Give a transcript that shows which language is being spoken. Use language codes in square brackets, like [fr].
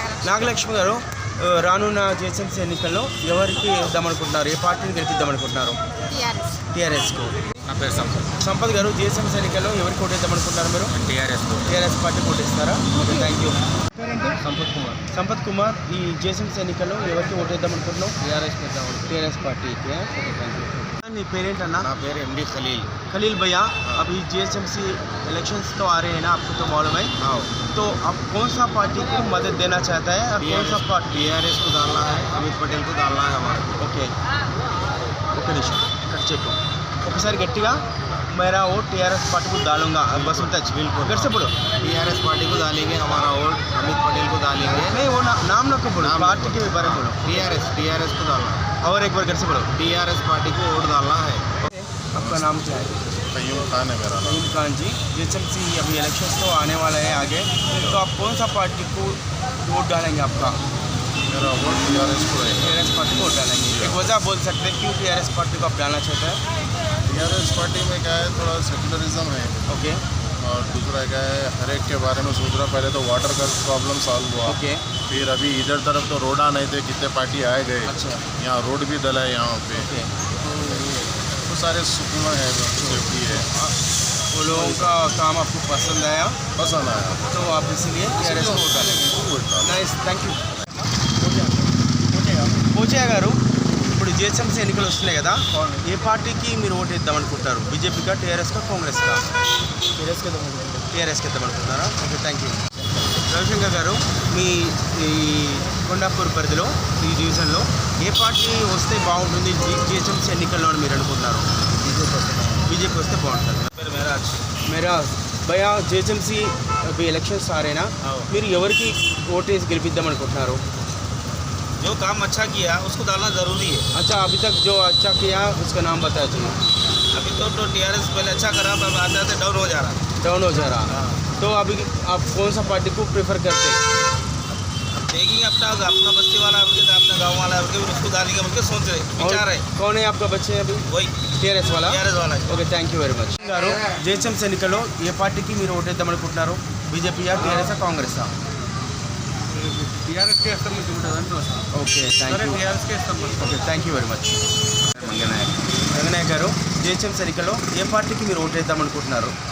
[te] నాగలక్ష్మి గారు రానున్న జిహెచ్ఎంసీ ఎన్నికల్లో ఎవరికి ఇద్దాం అనుకుంటున్నారు? ఏ పార్టీని గెలిపిద్దాం అనుకుంటున్నారు? టీఆర్ఎస్కు. నా పేరు సంపత్ గారు జిహెచ్ఎంసీ ఎన్నికల్లో ఎవరికి ఓటేద్దాం అనుకుంటున్నారు మీరు? టీఆర్ఎస్ పార్టీకి ఓటేస్తారా? Okay, thank you. Sampath Kumar ఈ జిహెచ్ఎంసీ ఎన్నికల్లో ఎవరికి ఓటేద్దాం అనుకుంటున్నావు? [hi] टीआरएस पार्टी के. Okay, thank you. Knee parent है ना? [te] నా పేరు ఎండి [hi] खलील भैया, अभी जीएचएमसी इलेक्शंस तो आ रहे हैं ना, आपको तो मालूम है. तो आप कौन सा पार्टी को मदद देना चाहता है और कौन सा पार्टी? टीआरएस को डालना है, अमित पटेल को डालना है हमारा. [te] ఓకే ఒక నిమిషం ఇక్కడ చెప్పు ఒకసారి గట్టిగా. [hi] मेरा वोट टीआरएस पार्टी को डालूंगा. बस उतना बिल्कुल घर से बोलो. टीआरएस पार्टी को डालेंगे, हमारा वोट अमित पटेल को डालेंगे. नहीं वो नाम ना को बोलो, पार्टी के बारे में बोलो. टीआरएस को डालना है. और एक बार घर से बोलो. टीआरएस पार्टी को वोट डालना है. आपका नाम क्या है? कयूम खान है मेरा नाम. कयूम खान जी. जीएचएमसी अभी इलेक्शंस तो आने वाला है आगे, तो आप कौन सा पार्टी को वोट डालेंगे? आपका मेरा वोट टीआरएस को है. टीआरएस पार्टी को वोट डालेंगे. एक वजह बोल सकते हैं क्यों टीआरएस पार्टी को आप डालना चाहते हैं? टीआरएस पार्टी में क्या है, थोड़ा सेकुलरिज्म है ओके और दूसरा क्या है, हर एक के बारे में सोच रहा. पहले तो वाटर का प्रॉब्लम सॉल्व हुआ. ओके. फिर अभी इधर तरफ तो रोड आ नहीं थे, कितने पार्टी आए गए. अच्छा. यहाँ रोड भी डला है यहाँ पे. ओके. तो सारे सुकून है, सेफ्टी है. वो लोगों का काम आपको पसंद आया पसंद आया तो आप इसलिए टीआरएस को वोट डालेंगे. [en] Nice, thank you. [te] పోచయ్య గారు, ఇప్పుడు జిహెచ్ఎంసీ ఎన్నికలు వస్తున్నాయి కదా, ఏ పార్టీకి మీరు ఓటు వేద్దాం అనుకుంటారు? బీజేపీకా, టీఆర్ఎస్కా, కాంగ్రెస్కా? టీఆర్ఎస్కి వేద్దాం అనుకుంటున్నారా? Okay, thank you. రవిశంకర్ గారు, మీ ఈ కొండాపూర్ పరిధిలో ఈ డివిజన్లో ఏ పార్టీ వస్తే బాగుంటుంది జిహెచ్ఎంసీ ఎన్నికల్లో అని మీరు అనుకుంటున్నారు? బీజేపీ వస్తే బాగుంటుంది. [hi] मेराज भैया जीएचएमसी अभी इलेक्शंस आ रहे हैं ना, [te] మీరు ఎవరికి ఓటేసి గెలిపిద్దాం అనుకుంటున్నారు? [hi] जो काम अच्छा किया उसको डालना ज़रूरी है. अच्छा, अभी तक जो अच्छा किया उसका नाम बता दीजिए. अभी तो टीआरएस पहले अच्छा करा, पर आते आते डाउन हो जा रहा. तो अभी आप कौन सा पार्टी को प्रेफर करते हैं? देखेंगे अपना बस्ती वाला अपना गाँव वाला उसको डालेंगे बोल के सोच रहे विचार है. कौन है आपका बच्चे अभी? वही టీఆర్ఎస్ वाला. है. [te] Okay, thank you very much. గారు, జిహెచ్ఎంసీ ఎన్నికల్లో ఏ పార్టీకి మీరు ఓటేద్దాం అనుకుంటున్నారు? బీజేపీయా, టీఆర్ఎస్, కాంగ్రెసా? టీఆర్ఎస్కే ఇస్తాం ఉంటుంది. Okay, thank you. టీఆర్ఎస్కే ఇస్తాం. Okay, thank you very much. Ranganayak గారు, జిహెచ్ఎంసీ ఎన్నికల్లో ఏ పార్టీకి మీరు ఓటేద్దాం అనుకుంటున్నారు?